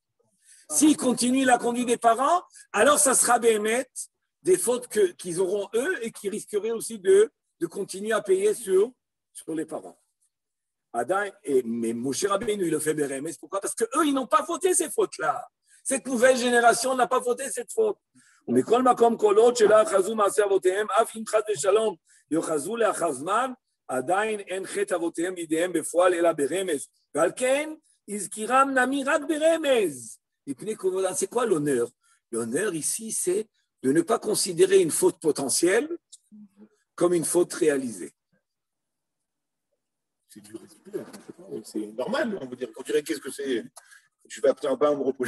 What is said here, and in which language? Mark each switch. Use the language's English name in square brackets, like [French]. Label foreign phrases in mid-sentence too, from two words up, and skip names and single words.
[French] S'ils continuent la conduite des parents, alors ça sera bémet des fautes qu'ils auront eux et qui risqueraient aussi de continuer à payer sur les parents. Mais Moshe Rabbeinu, il le fait bémet. Pourquoi? Parce qu'eux, ils n'ont pas fauté ces fautes-là. Cette nouvelle génération n'a pas fauté cette faute. [Hebrew] ומכל מקום כל עוד שלא אחזו מעשי אבותיהם, אף אם חס ושלום יאחזו לאחר זמן, עדיין אין חטא אבותיהם בידיהם בפועל אלא ברמז. ועל כן, הזכירם נמי רק ברמז. [French] C'est quoi l'honneur? L'honneur ici, c'est de ne pas considérer une faute potentielle comme une faute réalisée. C'est du respect, c'est normal, on veut dire. On dirait qu'est-ce que c'est? Je vais absolument pas me reprocher.